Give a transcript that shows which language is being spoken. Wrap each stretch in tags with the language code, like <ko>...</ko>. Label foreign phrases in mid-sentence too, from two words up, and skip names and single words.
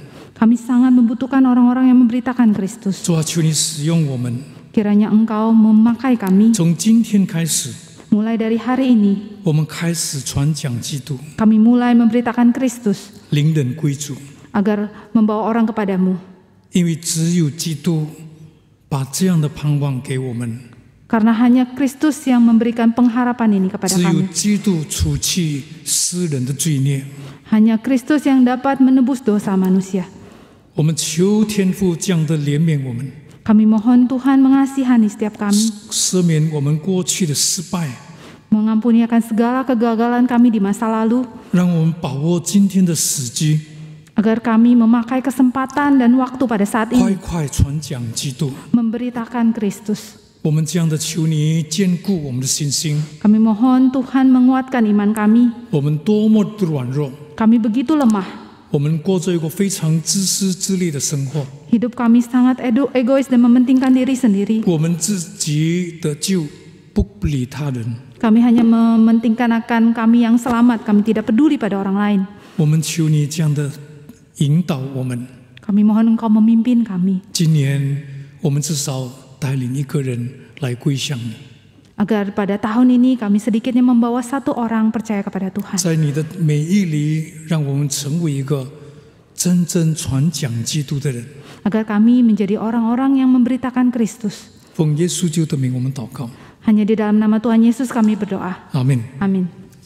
<id>Kami sangat membutuhkan orang-orang yang memberitakan Kristus.</id> <zh>主啊，求你使用我们，</zh> <id>Kiranya Engkau memakai kami.</id> <zh>从今天开始，</zh> <id>Mulai dari hari ini,</id> <zh>我们开始传讲基督，</zh> <id>kami mulai memberitakan Kristus</id> <zh>领人归主。</zh> <id>agar membawa orang kepadamu.</id> <zh>因为只有基督把这样的盼望给我们，</zh> <id>Karena hanya Kristus yang memberikan pengharapan ini kepada</id> <zh>只有</zh> <id>kami.</id> <zh>基督除去世人的罪孽。</zh> <id>Hanya Kristus yang dapat menebus dosa manusia.</id> <zh>我们求天父这样的怜悯我们，</zh> <id>Kami mohon Tuhan mengasihani setiap kami,</id> <zh>赦免我们过去的失败，</zh> <id>mengampuni akan segala kegagalan kami di masa lalu,</id> <zh>让我们把握今天的时机，</zh> <id>agar kami memakai kesempatan dan waktu pada saat</id> <zh>快</zh> <id>ini</id> <zh>快传讲基督。</zh> <id>memberitakan Kristus.</id> <zh>我们这样的求你坚固我们的信心。</zh> <id>Kami mohon Tuhan menguatkan iman kami.</id> <zh>我们多么的软弱，</zh> <id>Kami begitu lemah.</id> <zh>我们过着一个非常自私自利的生活，</zh> <id>Hidup kami sangat egois dan mementingkan diri sendiri.</id> <zh>我们自己的救不理他人。</zh> <id>Kami hanya mementingkan akan kami yang selamat. Kami tidak peduli pada orang lain.</id> <zh>我们求你这样的引导我们。</zh> <id>Kami mohon Engkau memimpin kami.</id> <zh>今年我们至少带领一个人来归向你，</zh> <id>Agar pada tahun ini kami sedikitnya membawa satu orang percaya kepada Tuhan.</id> <zh>在你的美意里，让我们成为一个真正传讲基督的人。</zh> <id>Agar kami menjadi orang-orang yang memberitakan Kristus.</id> <zh>奉耶稣基督的名，我们祷告，</zh> <id>Hanya di dalam nama Tuhan Yesus kami berdoa.</id> <zh>阿门。</zh> <id>Amin.</id>